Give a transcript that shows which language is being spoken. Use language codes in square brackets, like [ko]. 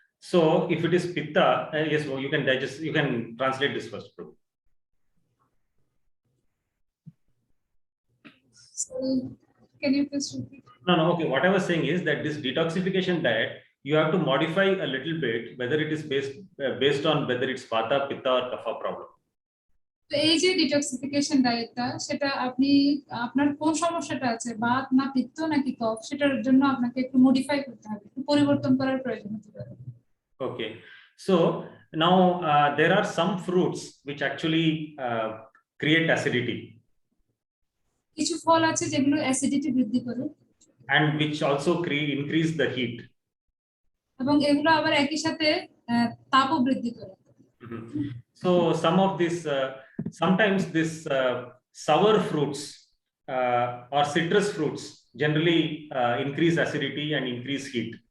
[en] So if it is Pitta, yes, well, you can digest, you can translate this first, Prabhu. So, can you please repeat? No, okay. What I was saying is that this detoxification diet, you have to modify a little bit, whether it is based on whether it's Vata, Pitta or Kapha problem. [bn] তো এই যে detoxification ডায়েটটা, সেটা আপনি আপনার কোন সমস্যাটা আছে, বাত না পিত্ত নাকি কফ, সেটার জন্য আপনাকে একটু মডিফাই করতে হবে, একটু পরিবর্তন করার প্রয়োজন হতে পারে। [en] Okay, so now there are some fruits which actually create acidity, [bn] কিছু ফল আছে যেগুলো অ্যাসিডিটি বৃদ্ধি করে [en] and which also increase the heat. [bn] এবং এগুলো আবার একই সাথে তাপও বৃদ্ধি করে। [en] So some of this, sometimes this sour fruits or citrus fruits generally increase acidity and increase heat.